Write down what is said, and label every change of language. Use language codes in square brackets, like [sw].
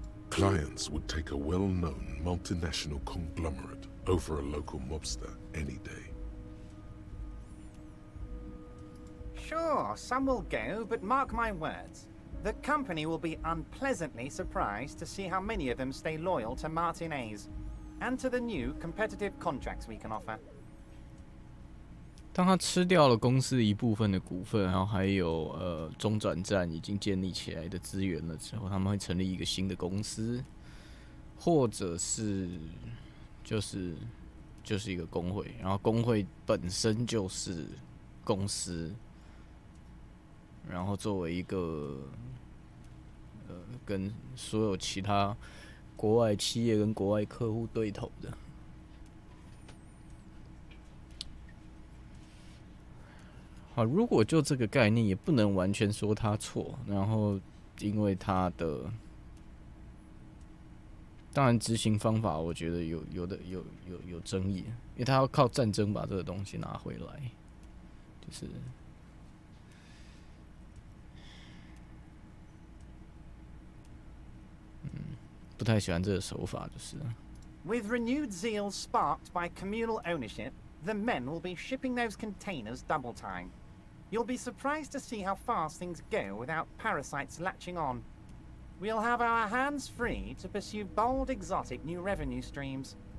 [en] Clients would take a well-known multinational conglomerate over a local mobster any day. Sure, some will go, but mark my words. The company will be unpleasantly surprised to see how many of them stay loyal to Martinez and to the new competitive contracts we can offer. [zh] 当他吃掉了公司一部分的股份，然后还有中转站已经建立起来的资源了之后，他们会成立一个新的公司，或者是就是一个工会，然后工会本身就是公司，然后作为一个跟所有其他国外企业跟国外客户对头的。好，如果就这个概念，也不能完全说他错。然后，因为他的，当然执行方法，我觉得有争议，因为他要靠战争把这个东西拿回来，就是不太喜欢这个手法，就是。 [en] With renewed zeal sparked by communal ownership, the men will be shipping those containers double time. You'll be surprised to see how fast things go without parasites latching on. We'll have our hands free to pursue bold, exotic new revenue streams.